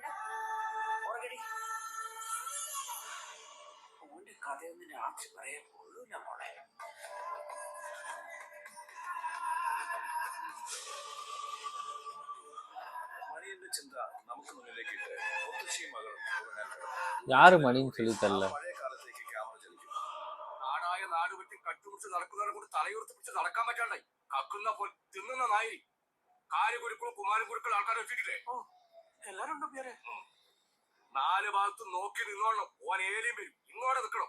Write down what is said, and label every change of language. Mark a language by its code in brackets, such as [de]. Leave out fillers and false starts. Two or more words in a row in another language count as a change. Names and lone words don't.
[ml] ഓർഗടി ഓന്റെ കഥയൊന്നും രാത്രി പറയാൻ കൊള്ളൂല മോളെ. മണിയന്റെ ചിന്ത നമുക്ക് മുന്നിലേക്ക് ഇട്ട് മുത്തശ്ശിയും മകളും [ta] யாரு மணின்னு சொல்லி தரல. [ml] പഴയ കാലത്തേക്ക് ക്യാമറ ചലിക്കും. നാടായ നാട് വിട്ട് കട്ടുപിടിച്ച് നടക്കുന്നവരെ കൂടി തലയുറത്ത് പിടിച്ച് നടക്കാൻ പറ്റാണ്ടായി. കക്കുന്ന പോലെ തിന്നുന്ന നായി കാര്യഗുരുക്കളും കുമാരഗുരുക്കളും ആൾക്കാരെ വെച്ചിട്ടില്ലേ? എല്ലാരും ഉണ്ടോ പേരെ? 4 ഭാഗത്തും നോക്കി നിന്നോളണം. ഓൻ ഏലിയും വരും. ഇങ്ങോട്ട് നിൽക്കണം.